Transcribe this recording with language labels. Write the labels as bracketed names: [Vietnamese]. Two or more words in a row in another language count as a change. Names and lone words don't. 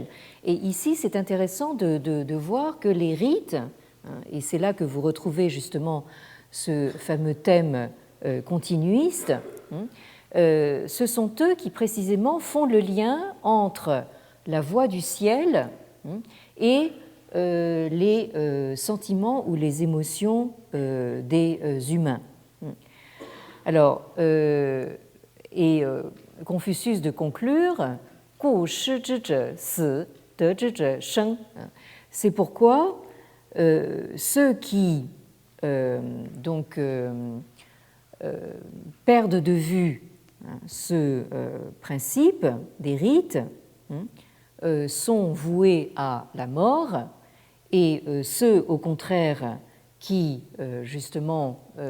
[French] Et ici, c'est intéressant de voir que les rites, et c'est là que vous retrouvez justement ce fameux thème continuiste, ce sont eux qui précisément font le lien entre la voix du ciel et les sentiments ou les émotions des humains. Alors, et Confucius de conclure, [Literary Chinese] 故失之者死，得之者生. [French] C'est pourquoi ceux qui perdent de vue ce principe des rites sont voués à la mort, et ceux au contraire qui justement